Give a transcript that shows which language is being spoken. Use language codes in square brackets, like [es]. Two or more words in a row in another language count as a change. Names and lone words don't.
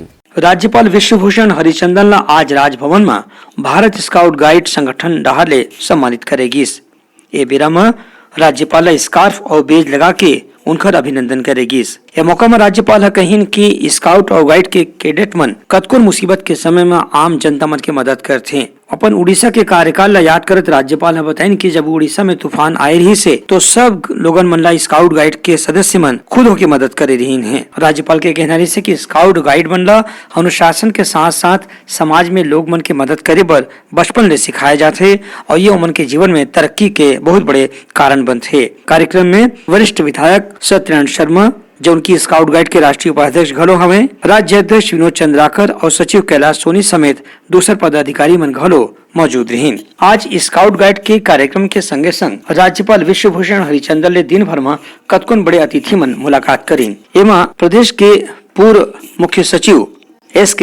[hne] राज्यपाल विश्वभूषण हरिचंदन ला आज राजभवन में भारत स्काउट गाइड संगठन डहर ले सम्मानित करेगिस। ए बेरा में राज्यपाल स्कार्फ और बेज लगा के उनकर अभिनंदन करेगिस। ए मौका में राज्यपाल कहिन कि स्काउट और गाइड के कैडेट मन कतकोर मुसीबत के समय में आम जनता मन के मदद करथे। अपन उड़ीसा के कार्यकाल ला याद करत राज्यपाल ने बताइन कि जब उड़ीसा में तूफान आए रही से तो सब लोगन मन ला स्काउट गाइड के सदस्य मन खुद होके मदद करे रही हैं। राज्यपाल के कहना रही से कि स्काउट गाइड मन ला अनुशासन के साथ साथ समाज में लोग मन के मदद करे बर बचपन ले सिखाए जाते और ये उमन के जीवन में तरक्की के बहुत बड़े कारण बनते। कार्यक्रम में वरिष्ठ विधायक सत्यनारायण शर्मा जो उनकी स्काउट गाइड के राष्ट्रीय उपाध्यक्ष घलो हवे, राज्य अध्यक्ष विनोद चंद्राकर और सचिव कैलाश सोनी समेत दूसर पदाधिकारी मन घलो मौजूद रहीन। आज स्काउट गाइड के कार्यक्रम के संगे संग राज्यपाल विश्वभूषण हरिचंदन ले दिन भर में कतकोन बड़े अतिथि मन मुलाकात करीन। एमा प्रदेश के पूर्व मुख्य सचिव S.K.